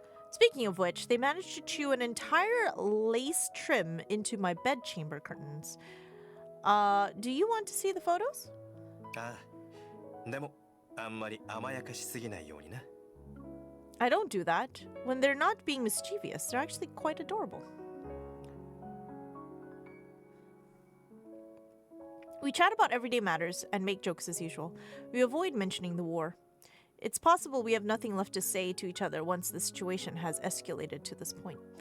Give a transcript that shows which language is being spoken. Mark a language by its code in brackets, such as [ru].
[en] Speaking of which, they managed to chew an entire lace trim into my bedchamber curtains. Do you want to see the photos? [ja] ああ、でもあんまり甘やかしすぎないようにな。 [en] I don't do that. When they're not being mischievous, they're actually quite adorable. We chat about everyday matters and make jokes as usual. We avoid mentioning the war. It's possible we have nothing left to say to each other once the situation has escalated to this point.